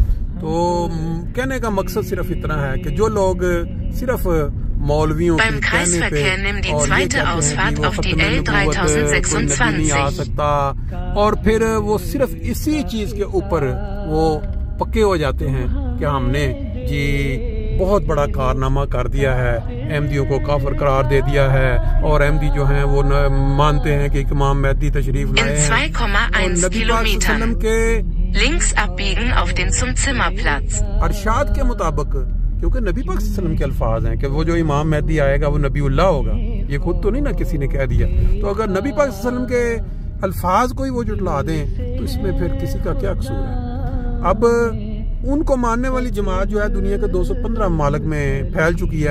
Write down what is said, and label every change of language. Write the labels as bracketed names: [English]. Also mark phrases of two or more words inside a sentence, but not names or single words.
[Urdu] تو کہنے کا مقصد صرف اتنا ہے کہ جو لوگ صرف مولویوں کے کہنے پہ اور یہ کہتے ہیں کہ وہ ختم نبوت نہیں آ سکتا اور پھر وہ صرف اسی چیز کے اوپر وہ پکے ہو جاتے ہیں کہ ہم نے جی بہت بڑا کارنامہ کر دیا ہے، احمدیوں کو کافر قرار دے دیا ہے اور احمدی جو ہیں وہ مانتے ہیں کہ امام مہدی تشریف لائے ہیں. [German] 2,1 Kilometern. Links abbiegen auf den zum Zimmerplatz। [Urdu] ارشاد کے مطابق، کیونکہ نبی پاک [Arabic] صلى الله عليه وسلم [Urdu] کے الفاظ ہیں کہ وہ جو امام مہدی آئے گا وہ نبی اللہ ہوگا، یہ خود تو نہیں نا کسی نے کہہ دیا. تو اگر نبی پاک [Arabic] صلى الله عليه وسلم [Urdu] کے الفاظ کوئی وہ جھٹلا دیں تو اس میں پھر کسی کا کیا قصور ہے. اب ان کو ماننے والی جماعت جو ہے دنیا کے 215 ممالک میں پھیل چکی ہے.